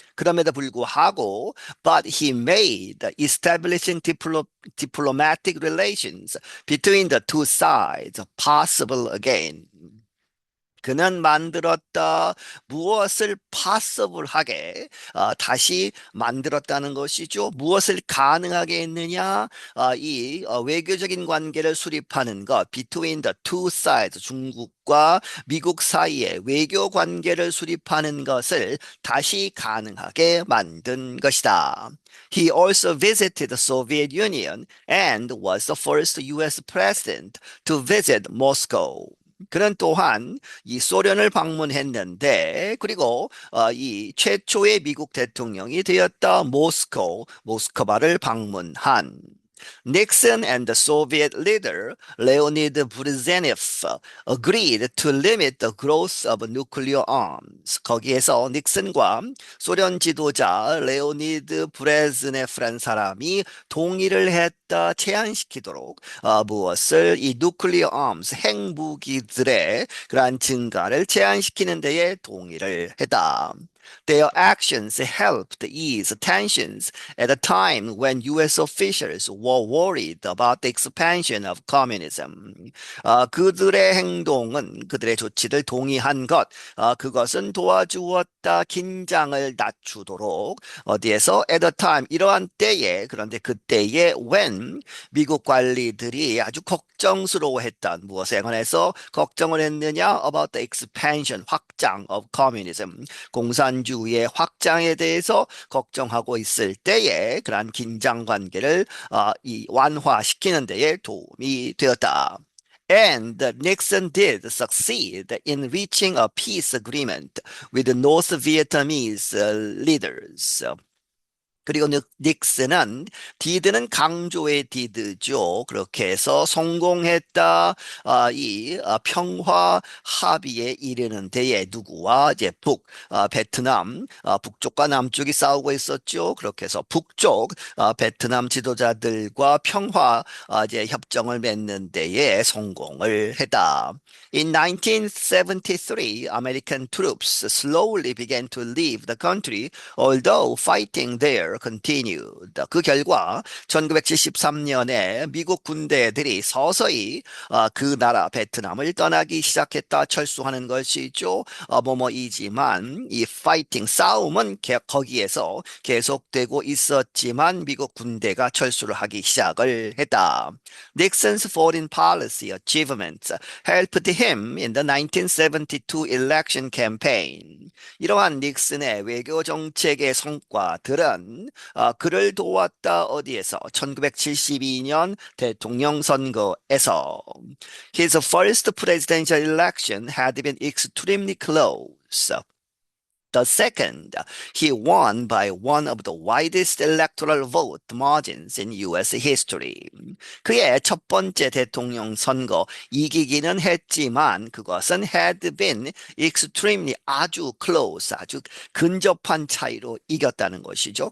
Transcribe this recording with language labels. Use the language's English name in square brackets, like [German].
[Korean] 그럼에도 불구하고, [English] but he made establishing diplomatic relations between the two sides possible again. [Korean] 그는 만들었다. 무엇을 possible하게 다시 만들었다는 것이죠. 무엇을 가능하게 했느냐? 이 외교적인 관계를 수립하는 것, [English] between the two sides, [Korean] 중국과 미국 사이의 외교 관계를 수립하는 것을 다시 가능하게 만든 것이다. [English] He also visited the Soviet Union and was the first US president to visit Moscow. [Korean] 그는 또한 이 소련을 방문했는데 그리고 이 최초의 미국 대통령이 되었다. 모스크바를 방문한 [English] Nixon and the Soviet leader Leonid Brezhnev agreed to limit the growth of nuclear arms. [Korean] 거기에서 닉슨과 소련 지도자 레오니드 브레즈네프란 사람이 동의를 했다. 제한시키도록 무엇을 이 nuclear arms 핵무기들의 그러한 증가를 제한시키는 데에 동의를 했다. [English] Their actions helped ease tensions at a time when US officials were worried about the expansion of communism. [Korean] 그들의 행동은 그들의 조치를 동의한 것, 그것은 도와주었다. 긴장을 낮추도록 어디에서 [English] at a time [Korean] 이러한 때에 그런데 그때에 when 미국 관리들이 아주 걱정스러워했던 무엇에 관해서 걱정을 했느냐 [English] about the expansion [Korean] 확장 [English] of communism [Korean] 공산주의의 확장에 대해서 걱정하고 있을 때에 그러한 긴장 관계를 이 완화시키는 데에 도움이 되었다. [English] And Nixon did succeed in reaching a peace agreement with the North Vietnamese leaders. [Korean] 그리고 닉슨은 디드는 강조의 디드죠. 그렇게 해서 성공했다. 평화 합의에 이르는 데에 누구와 이제 베트남 북쪽과 남쪽이 싸우고 있었죠. 그렇게 해서 북쪽 베트남 지도자들과 평화 이제 협정을 맺는 데에 성공을 했다. [English] In 1973, American troops slowly began to leave the country, although fighting there continued. [Korean] 그 결과 1973년에 미국 군대들이 서서히 그 나라 베트남을 떠나기 시작했다. 철수하는 것이죠. 뭐뭐이지만 이 파이팅 싸움은 거기에서 계속되고 있었지만 미국 군대가 철수를 하기 시작을 했다. [English] Nixon's foreign policy achievements helped him in the 1972 election campaign. [Korean] 이러한 닉슨의 외교 정책의 성과들은 그를 도왔다. 어디에서? 1972년 대통령 선거에서. [English] His first presidential election had been extremely close. The second, he won by one of the widest electoral vote margins in US history. [Korean] 그의 첫 번째 대통령 선거 이기기는 했지만 그것은 [English] had been extremely [Korean] 아주 close, 아주 근접한 차이로 이겼다는 것이죠.